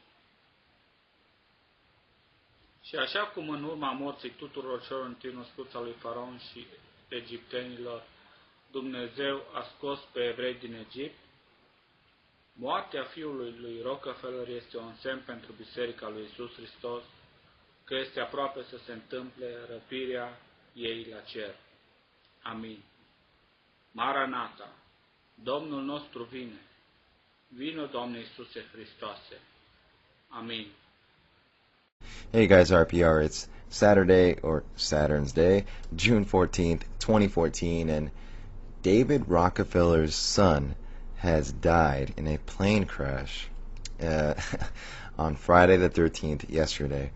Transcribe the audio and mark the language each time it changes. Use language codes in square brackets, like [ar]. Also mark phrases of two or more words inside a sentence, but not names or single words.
[ro] Și așa cum în urma morții tuturor celor întâi născuți al lui Faraon și egiptenilor, Dumnezeu a scos pe evrei din Egipt, moartea fiului lui Rockefeller este un semn pentru Biserica lui Iisus Hristos că este aproape să se întâmple răpirea ei la cer. Amin. Maranata, Domnul nostru vine. Vino, Doamne Iisuse Hristoase. Amin. [en] Hey guys, RPR, it's Saturday, or Saturn's Day, June 14th, 2014, and David Rockefeller's son has died in a plane crash on Friday the 13th, yesterday.